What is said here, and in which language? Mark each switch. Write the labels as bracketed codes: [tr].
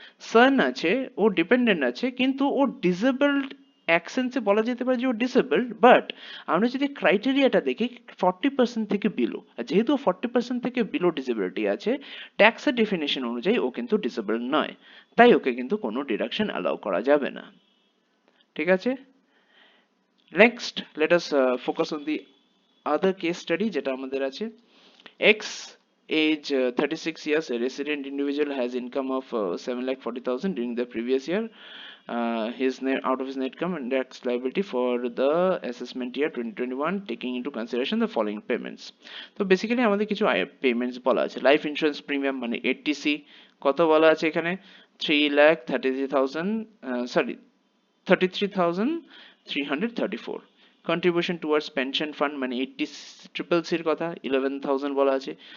[bn] সান আছে, ও ডিপেন্ডেন্ট আছে কিন্তু ও ডিসেবলড, এক সেন্সে বলা যেতে পারে যে ও ডিসেবলড, বাট আমরা যদি ক্রাইটেরিয়াটা দেখি 40% থেকে বিলো, আর যেহেতু 40% থেকে বিলো ডিসেবিলিটি আছে, ট্যাক্সের ডেফিনেশন অনুযায়ী ও কিন্তু ডিসেবলড নয়, তাই ওকে কিন্তু কোনো ডিডাকশন অ্যালাউ করা যাবে না, ঠিক আছে? [en] next let us focus on the other case study [bn] যেটা আমাদের আছে। [en] X age 36 years, a resident individual has income of 7,40,000 during the previous year. His net out of his net income and tax liability for the assessment year 2021 taking into consideration the following payments. [bn] তো basically আমাদের কিছু payments বলা আছে। Life insurance premium মানে 80C, কত বলা আছে এখানে, 3,33,000, sorry 33,334। Contribution towards pension fund মানে 80 এর কথা 11,000 বলা আছে।